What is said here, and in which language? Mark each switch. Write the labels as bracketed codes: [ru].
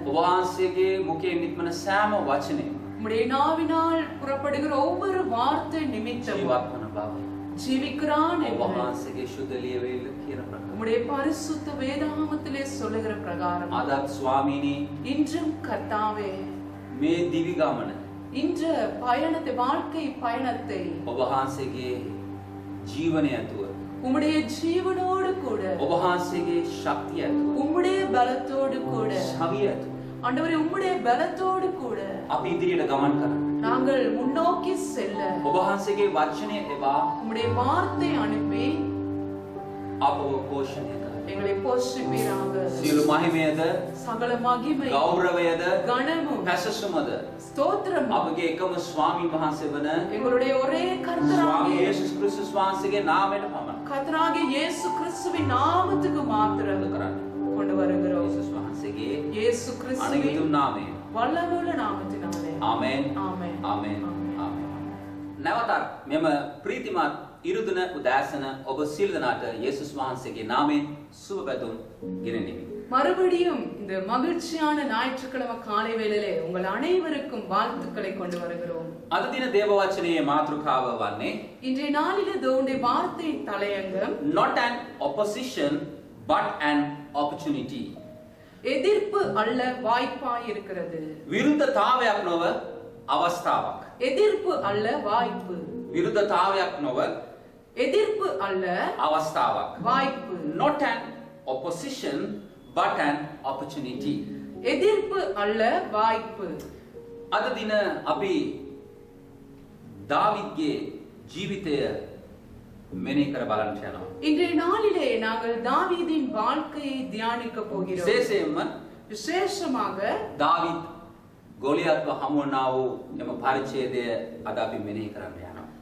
[si] ඔබවහන්සේගේ මුඛයෙන් නික්මන සෑම වචනයම [ta] உம்முடைய நாவினால் புறப்படுகிற ஒவ்வொரு வார்த்தை நிமித்தம் [si] ජීවත් වන බව [ta] ஜீவிக்கிறான் என்று [si] ඔබවහන්සේගේ ශුද්ධ ලියවිල්ල කියන ප්‍රකාරය. [ta] உம்முடைய பரிசுத்த வேதாகமத்திலே சொல்லுகிற பிரகாரம் [si] අදත් ස්වාමීනි [ta] இன்றும் கர்த்தாவே [si] මේ දිවි ගමන [ta] இன்று பயணத்தை வாழ்க்கை பயணத்தை [si] ඔබවහන්සේගේ ජීවනය ඇතුව [ta] உம்முடைய ஜீவனோடு கூட [si] ඔබවහන්සේගේ ශක්තිය ඇතුව [ta] உம்முடைய பலத்தோடு கூட [si] සවිය ඇතුව [ta] ஆண்டவரே உம்முடைய பலத்தோடு கூட [si] අපි ඉදිරියට ගමන් කරන්න. [ta] நாங்கள் முன்னோக்கி செல்ல [si] ඔබවහන්සේගේ වචනය එවා [ta] உம்முடைய வார்த்தை அனுப்பி [si] අපව පෝෂණය කරන්න. [ta] எங்களை போஷிப்பீராக. [si] සියලු මහිමයද [ta] சகல மகிமை [si] ගෞරවයද [ta] கனமும் [si] පැසසුමද [ta] ஸ்தோத்திரம் [si] අපගේ එකම ස්වාමීන් වහන්සේ වන [ta] எங்களுடைய ஒரே [si] ස්වාමී [ta] கர்த்தராகிய [si] යේසුස් ක්‍රිස්තුස් වහන්සේගේ නාමයට පමණයි [ta] கர்த்தராகிய இயேசு கிறிஸ்துவின் நாமத்துக்கு மாத்திரம் [si] කරන්න. [ta] கொண்டு வருகிறோம். [si] යේසුස් වහන්සේගේ [ta] இயேசு கிறிஸ்துவின் [si] අනිගිතුම් නාමයෙන්. [ta] வல்லமையுள்ள நாமத்தினாலே [si] ආමෙන්. [ta] ஆமென். [si] ආමෙන්. ආමෙන්. නැවතත් මෙම ප්‍රීතිමත් ඉරුදින උදෑසන ඔබ සියලු දෙනාට යේසුස් වහන්සේගේ නාමයෙන් සුබ පැතුම් ගෙනෙමි. [ta] மறுபடியும் இந்த மகிழ்ச்சியான ஞாயிற்றுக்கிழமை காலை வேளையிலே உங்கள் அனைவருக்கும் வாழ்த்துக்களை கொண்டு வருகிறோம். [si] අද දින දේව වචනයේ මාතෘකාව වන්නේ [ta] இன்றைய நாளிலே தேவனுடைய வார்த்தையின் தலையங்கம் [en] not an opposition but an opportunity. [ta] எதிர்ப்பு அல்ல வாய்ப்பாய் இருக்கிறது. [si] විරුද්ධතාවයක් නොව අවස්ථාවක්. [ta] எதிர்ப்பு அல்ல வாய்ப்பு. [si] විරුද්ධතාවයක් නොව [ta] எதிர்ப்பு அல்ல [si] අවස්ථාවක්. [ta] வாய்ப்பு. [en] not an opposition but an opportunity. [ta] எதிர்ப்பு அல்ல வாய்ப்பு. [si] අද දින අපි දාවිද්ගේ ජීවිතය මෙනෙහි කර බලන්න යනවා. [ta] இன்றைய நாளிலே நாங்கள் தாவீதின் வாழ்க்கையை தியானிக்க போகிறோம். [si] විශේෂයෙන්ම [ta] விசேஷமாக [si] දාවිද් ගෝලියත්ව හමු වුණා වූ එම පරිච්ඡේදය අද අපි මෙනෙහි කරන්න යනවා.